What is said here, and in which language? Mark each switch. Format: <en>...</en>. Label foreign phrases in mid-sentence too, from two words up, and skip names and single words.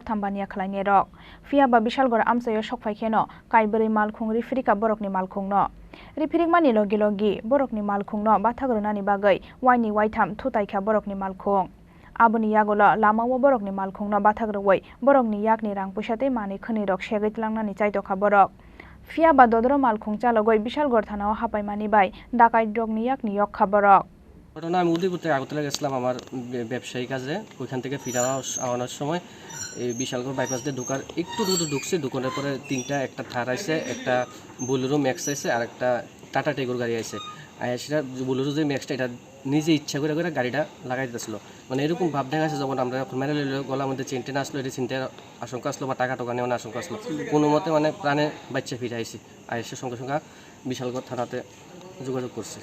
<trp>Thambania Khlainge Rok Phiaba Bishalgor Amsayo Sokphaikeno Kaibri Malkhung Rifrika Borokni Malkhungno Rifirik mani logi logi Borokni Malkhungno Bathagrunani Bagai Waini Waitam Thutaikha Borokni Malkhung Aboni Yagola Lamawo Borokni Malkhungno Bathagroi Borokni Yakni Rang Pushate Mani Khani Rok Shegaitlangni Chaitokha Borok Phiaba Dodro Malkhung Chalogoi Bishalgor Thanawa Hapaimani Bai Dakai Drogni Yakni Yokha Borok</trp> <bn>ঘটনা আমি উদয়পুর থেকে আগরতলা গেছিলাম আমার ব্যবসায়ী কাজে ওইখান থেকে ফিরে আওয়ানোর সময় এই বিশালগড় বাইপাস দিয়ে ঢোকার একটু ঢুকছে ঢুকানোর পরে একটা থার আইছে একটা বোলেরো ম্যাক্স আইছে আর একটা টাটা টিগোর গাড়ি আইছে সেটা বোলেরো যে ম্যাক্সটা এটা নিজে ইচ্ছা করে গাড়িটা লাগাই দিতেছিল মানে এরকম ভাব দেখা আছে যখন আমরা মেরে গলার মধ্যে চেন টেনে আসলো এটা চিন্তার আশঙ্কা আসলো বা টাকা নেওয়ার আশঙ্কা আসলো কোনো মতে মানে প্রাণে বাচ্চা ফিরে আইছি এসে সঙ্গে সঙ্গে বিশালগড় থানাতে যোগাযোগ করছে</bn>